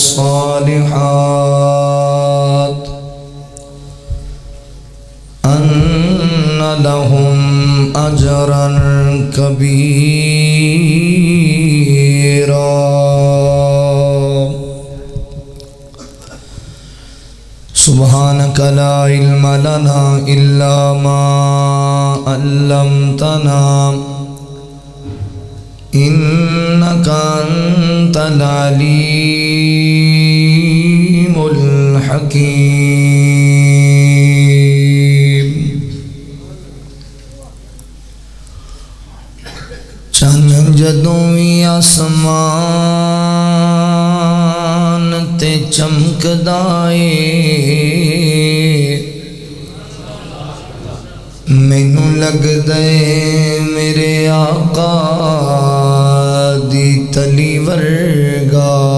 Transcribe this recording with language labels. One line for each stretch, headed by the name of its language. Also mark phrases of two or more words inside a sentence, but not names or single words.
Arabic: الصالحات أن لهم أجرا كبيرا سبحانك لا علم لنا إلا ما علمتنا إنك أنت العليم الحكيم
Punjabi: چند جدوں وی آسمان تے چمکدا اے مینوں لگدا اے میرے آقا دی تلی ورگا